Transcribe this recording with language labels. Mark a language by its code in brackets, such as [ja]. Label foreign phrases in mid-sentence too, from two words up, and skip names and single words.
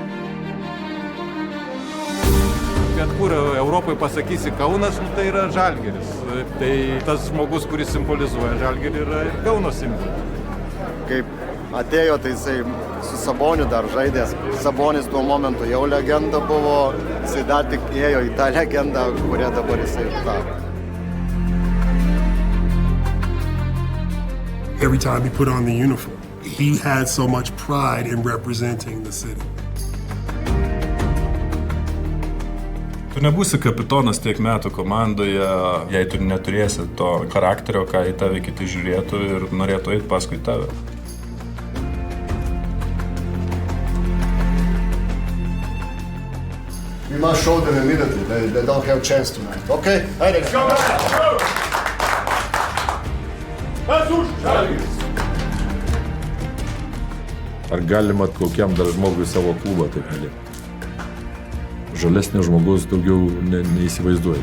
[lt] Bet kur Europoje pasakysi Kaunas, tai yra Žalgiris. Tai tas žmogus, kuris simbolizuoja Žalgirį, yra ir Kauno simbolis. Kaip atėjo, tai jisai su Saboniu dar žaidės. Sabonis tuo momentu jau legenda buvo, jisai dar tik ėjo į tą legendą, kurią dabar jisai tapo. [en] Every time he put on the uniform, he had so much pride in representing the city. [lt] Tu nebūsi kapitonas tiek metų komandoje, jei tu neturėsi to charakterio, ką į tave kiti žiūrėtų ir norėtų eiti paskui tave. [en] We must show them immediately. They don't have chance tonight. Okay? Let's go back! [lt] Ar galima kokiam dar žmogui savo klubą taip mylėti? Žalesnio žmogus daugiau neįsivaizduoja.